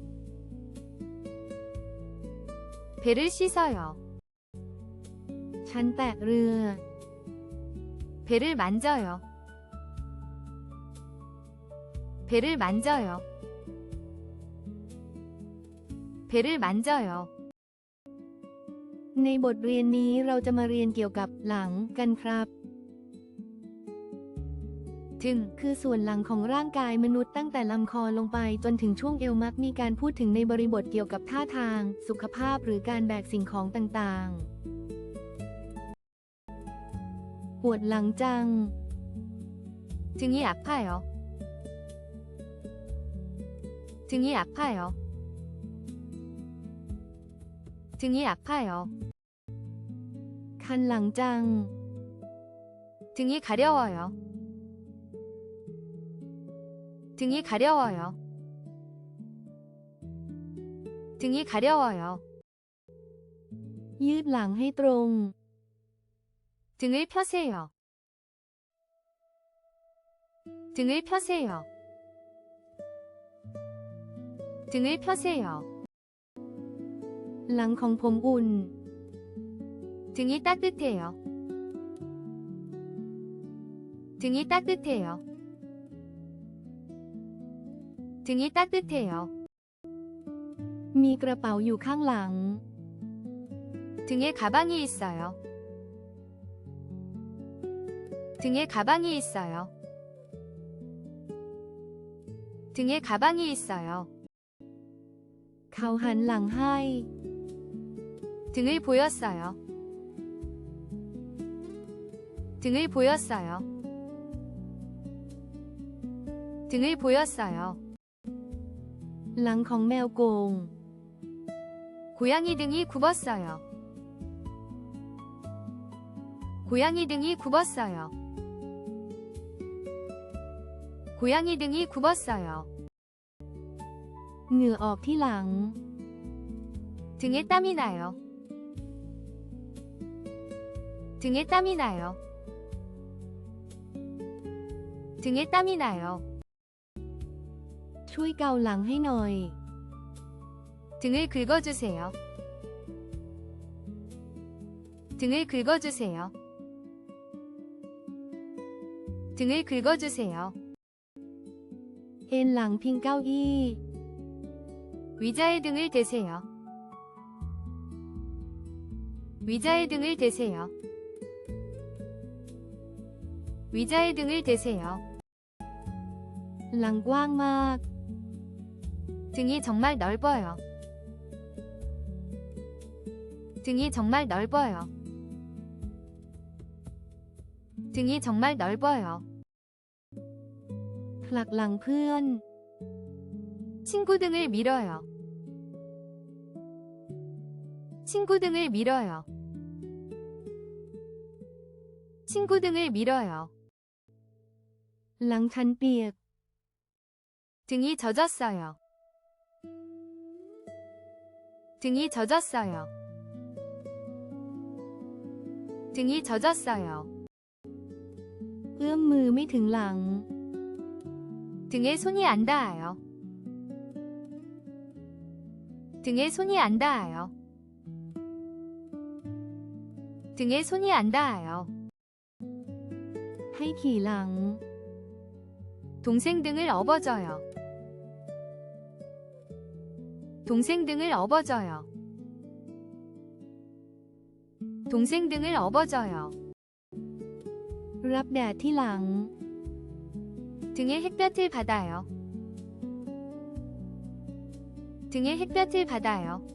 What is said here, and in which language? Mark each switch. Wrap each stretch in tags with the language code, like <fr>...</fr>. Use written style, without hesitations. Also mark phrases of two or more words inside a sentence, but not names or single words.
<ko>배를 씻어요.</ko> <th>ฉันแตะเรือ</th> <ko>배를 만져요. 배를 만져요. 배를 만져요.</ko> <th>ในบทเรียนนี้เราจะมาเรียนเกี่ยวกับหลังกันครับ</th> <ko>등,</ko> <th>คือส่วนหลังของร่างกายมนุษย์ตั้งแต่ลำคอลงไปจนถึงช่วงเอวมักมีการพูดถึงในบริบทเกี่ยวกับท่าทาง สุขภาพหรือการแบกสิ่งของต่างๆ ปวดหลังจัง</th> <ko>등이 아파요. 등이 아파요. 등이 아파요.</ko> <th>คันหลังจัง</th> <ko>등이 가려워요. 등이 가려워요. 등이 가려워요.</ko> <th>ยืดหลังให้ตรง</th> <ko>등을 펴세요. 등을 펴세요. 등을 펴세요.</ko> <th>หลังของผมอุ่น</th> <ko>등이 따뜻해요. 등이 따뜻해요. 등이 따뜻해요.</ko> <th>มีกระเป๋าอยู่ข้างหลัง</th> <ko>등에 가방이 있어요. 등에 가방이 있어요. 등에 가방이 있어요.</ko> <th>เขาหันหลังให้</th> <ko>등을 보였어요. 등을 보였어요. 등을 보였어요.</ko> <th>หลังของแมวโกง</th> <ko>고양이 등이 굽었어요. 고양이 등이 굽었어요. 고양이 등이 굽었어요.</ko> <th>เหงื่อออกที่หลัง</th> <ko>등에 땀이 나요. 등에 땀이 나요. 등에 땀이 나요.</ko> <th>ช่วยเกาหลังให้หน่อย</th> <ko>등을 긁어주세요. 등을 긁어주세요. 등을 긁어주세요.</ko> <th>เอนหลังพิงเก้าอี้</th> <ko>의자에 등을 대세요. 의자에 등을 대세요. 의자에 등을 대세요.</ko> <th>หลังกว้างมาก</th> <ko>등이 정말 넓어요. 등이 정말 넓어요. 등이 정말 넓어요.</ko> <th>ผลักหลังเพื่อน</th> <ko>친구 등을 밀어요. 친구 등을 밀어요. 친구 등을 밀어요.</ko> <th>หลังฉันเปียก</th> <ko>등이 젖었어요. 등이 젖었어요. 등이 젖었어요.</ko> <th>เอื้อมมือไม่ถึงหลัง</th> <ko>등에 손이 안 닿아요. 등에 손이 안 닿아요. 등에 손이 안 닿아요.</ko> <th>ให้ขี่หลัง</th> <ko>동생 등을 업어줘요. 동생 등을 업어줘요. 동생 등을 업어줘요.</ko> <th>รับแดดที่หลัง</th> <ko>등에 햇볕을 받아요. 등에 햇볕을 받아요.</ko>